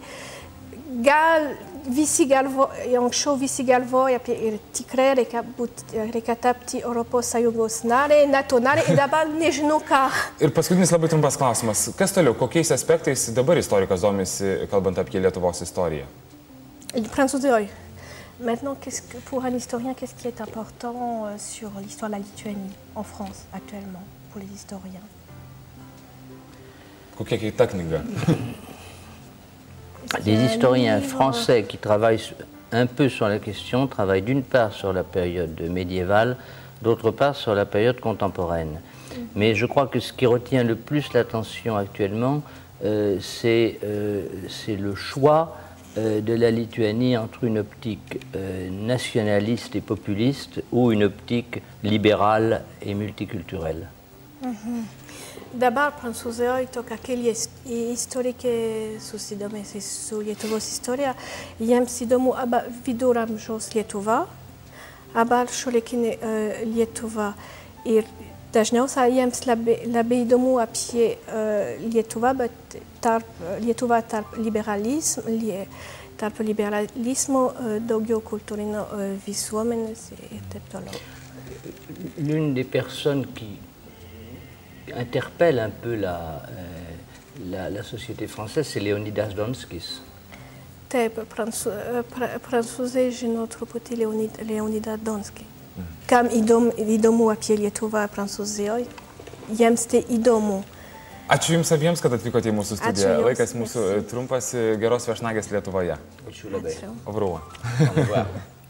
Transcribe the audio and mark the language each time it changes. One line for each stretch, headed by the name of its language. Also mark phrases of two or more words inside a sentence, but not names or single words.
Lithuanian: Gal visi anksčiau visi galvoja ir tikrai reikia tapti Europos Sąjungos narė, NATO narė ir dabar nežinau ką. Ir paskutinis labai trumpas klausimas. Kas toliau? Kokiais aspektais dabar istorikas domisi, kalbant apie Lietuvos istoriją? Prancūzijoje.
French: Maintenant, pour un historien, qu'est-ce qui est important sur l'histoire de la Lituanie en France actuellement, pour les historiens?
Lithuanian: Kokia kita knyga?
French: Les historiens français qui travaillent un peu sur la question travaillent d'une part sur la période médiévale, d'autre part sur la période contemporaine. Mais je crois que ce qui retient le plus l'attention actuellement, c'est le choix de la Lituanie entre une optique nationaliste et populiste ou une optique libérale et multiculturelle.
Lithuanian: Dabar Prancūzijoje tokia keli istorikai susidomėjusi su Lietuvos istorija. Jiems įdomu arba viduramžiaus Lietuva, arba šiuolaikinė Lietuva. Ir dažniausiai jiems labai įdomu apie Lietuvą, bet Lietuva tarp liberalismo, daugiau kultūrinio visuomenės ir taip toliau.
French: L'une des personnes qui interpelle un peu la société française, c'est Leonidas Donskis.
Lithuanian: Taip, prancūzai žino truputį Leonidą Donskį. Kam įdomu apie Lietuvą Prancūzijoje, jiems tai įdomu. Ačiū Jums abiems, kad atvykote į mūsų studiją. Laikas mūsų trumpas, geros viešnagės Lietuvoje. Ačiū labai.
French: Au revoir.